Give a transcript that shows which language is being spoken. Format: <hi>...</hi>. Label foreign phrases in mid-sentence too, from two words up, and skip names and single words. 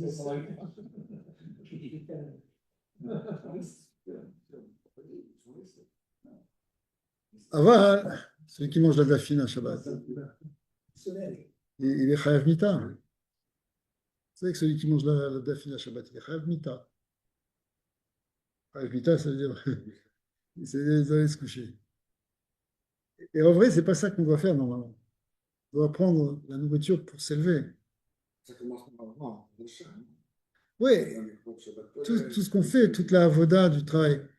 <fr>Aval, celui qui mange la dafine à Shabbat, il est</fr> <he>חייב מיתה.</he> <fr>Vous savez que celui qui mange la dafine à Shabbat, il est</fr> <he>חייב מיתה. חייב מיתה,</he> <fr>ça veut dire c'est d'aller se coucher. Et en vrai, c'est pas ça qu'on doit faire normalement. On doit prendre la nourriture pour s'élever. Ça commence par avant, l'achat. Oui, tout ce qu'on fait, toute la avoda du travail.</fr>